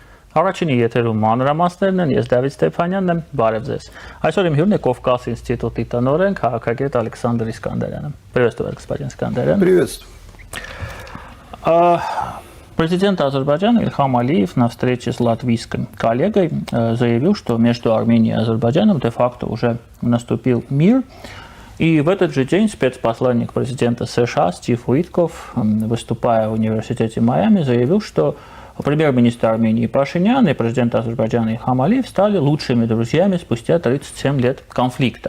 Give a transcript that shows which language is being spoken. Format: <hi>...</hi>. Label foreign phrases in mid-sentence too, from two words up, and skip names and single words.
<hy>Առաջինի եթերում մանրամասներն են, ես Դավիթ Ստեփանյանն եմ, բարև ձեզ։ Այսօր իմ հյուրն է Կովկաս ինստիտուտի տնօրեն, քաղաքագետ Ալեքսանդր Искандерян։</hy> <ru>Приветствую, господин Искандерян. Приветствую. Президент Азербайджана Ильхам Алиев на встрече с латвийским коллегой заявил, что между Арменией и Азербайджаном де-факто уже наступил мир. И в этот же день спецпосланник президента США Стив Уитков, выступая в университете Майами, заявил, что премьер-министр Армении Пашинян и президент Азербайджана Ильхам Алиев стали лучшими друзьями спустя 37 лет конфликта.</ru>